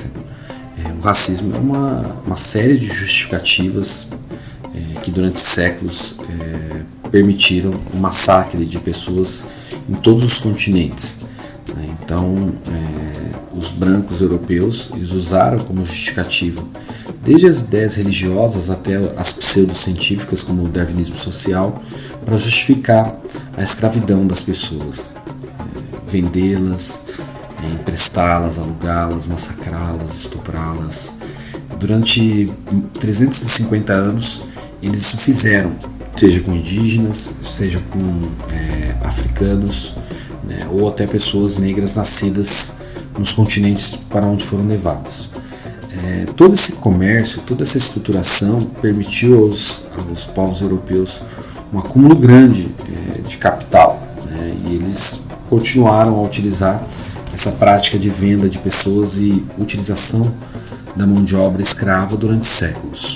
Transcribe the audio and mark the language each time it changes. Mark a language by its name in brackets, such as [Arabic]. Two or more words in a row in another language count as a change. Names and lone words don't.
[Portuguese] O racismo é uma série de justificativas que durante séculos permitiram o massacre de pessoas em todos os continentes. Então, os brancos europeus eles usaram como justificativa desde as ideias religiosas até as pseudocientíficas, como o darwinismo social, para justificar a escravidão das pessoas, vendê-las, emprestá-las, alugá-las, massacrá-las, estuprá-las. Durante 350 anos, eles isso fizeram, seja com indígenas, seja com africanos, ou até pessoas negras nascidas nos continentes para onde foram levados. Todo esse comércio, toda essa estruturação permitiu aos povos europeus um acúmulo grande de capital, e eles continuaram a utilizar essa prática de venda de pessoas e utilização da mão de obra escrava durante séculos.